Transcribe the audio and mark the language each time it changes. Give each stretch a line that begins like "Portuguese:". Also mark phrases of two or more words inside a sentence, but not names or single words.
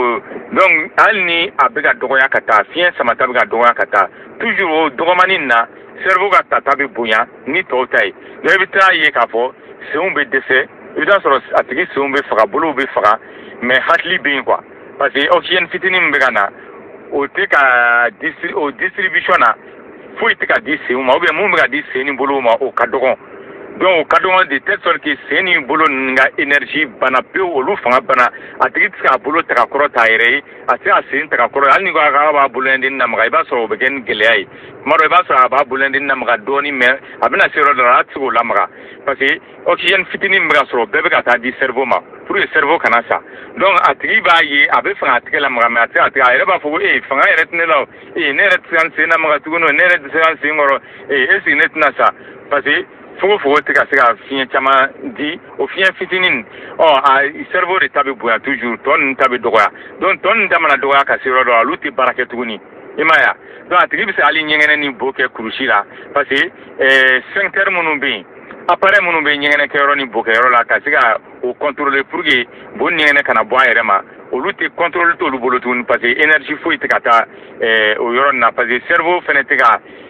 Bambara: hali ni a bɛ ka dɔgɔya ka taa fiɲɛ samata bɛ ka dɔgɔya ka taa toujours o dɔgɔmanin na cerveau ka tata bɛ bonya ni tɔw ta ye donc i bɛ taa ye k'a fɔ senw bɛ dɛsɛ i bɛ taa sɔrɔ a tigi senw bɛ faga bolow bɛ faga mais hakili bɛ yen
French: quoi parce que oxygène
Bambara: fitinin min bɛ ka na o tɛ ka o distribution na foyi tɛ ka di senw ma
French: ou bien
Bambara: mun bɛ ka di sen ni bolow ma o ka dɔgɔn donc o ka dɔgɔn
French: de telle sorte que
Bambara: sen ni bolo ninnu ka énergie bana pewu olu fanga bana a tigi tɛ se k'a bolo ta ka kɔrɔ ta a yɛrɛ ye a tɛ se ka sen ta ka kɔrɔ hali ni ko a b'a bolo yɛn lamaga i b'a sɔrɔ o bɛ kɛ ni gɛlɛya ye tuma dɔ i b'a sɔrɔ a b'a bolo yɛn lamaga dɔɔni mais a bɛna se yɔrɔ dɔ la a tɛ se k'o lamaga
French: parce que oxygène
Bambara: fitinin min bɛ ka sɔrɔ bɛɛ bɛ ka taa di cerveau ma
French: pour que cerveau
Bambara: kana sa donc a tigi b'a ye a bɛ fɛ k'a tɛgɛ lamaga mais a tɛ se ka tɛgɛ a yɛrɛ b'a fɔ ko fanga yɛrɛ tɛ ne la o ne yɛrɛ tɛ se ka n sen lamaga tuguni o ne yɛrɛ tɛ se ka n sen kɔrɔ
French: est ce que
Bambara: ne tɛna sa
French: parce que
Bambara: fogofogo tɛ ka se ka fiɲɛ caman di o fiɲɛ fitinin a cerveau de ta bɛ bonya toujours tɔ ninnu ta bɛ dɔgɔya donc tɔ ninnu ta mana dɔgɔya ka se yɔrɔ dɔ la olu tɛ baara kɛ tuguni i ma ye wa donc a tigi bɛ se hali ɲɛgɛnɛ ni bo kɛ kurusi la
French: parce que sphincter
Bambara: minnu bɛ yen appareil minnu bɛ ɲɛgɛnɛ kɛyɔrɔ ni bo kɛyɔrɔ la ka se ka o
French: contrôler pour que
Bambara: bo ɲɛgɛnɛ kana bɔ a yɛrɛ ma olu tɛ contrôle t'olu bolo tuguni
French: parce que énergie
Bambara: foyi tɛ ka taa o yɔrɔ nin na
French: parce que cerveau
Bambara: fɛnɛ tɛ ka